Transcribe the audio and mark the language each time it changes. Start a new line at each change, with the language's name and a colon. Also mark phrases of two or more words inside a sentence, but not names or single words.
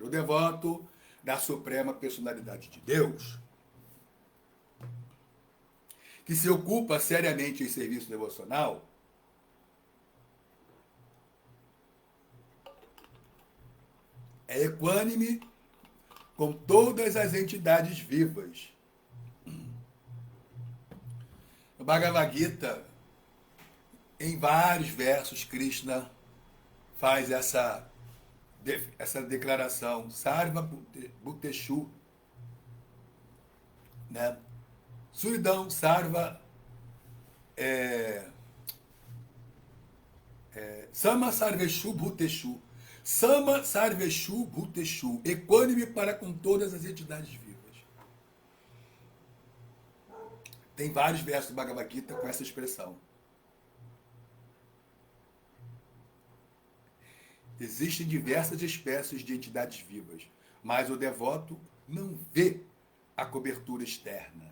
Portuguese: O devoto da suprema personalidade de Deus, que se ocupa seriamente em serviço devocional, é equânime com todas as entidades vivas. No Bhagavad Gita, em vários versos, Krishna faz essa declaração,
Sanskrit: Sarva Bhuteshu, né? Suridam Sarva Sama Sarveshu Bhuteshu. Sama Sarveshu Bhuteshu.
Portuguese: Equânime para com todas as entidades vivas. Tem vários versos do Bhagavad Gita com essa expressão. Existem diversas espécies de entidades vivas, mas o devoto não vê a cobertura externa.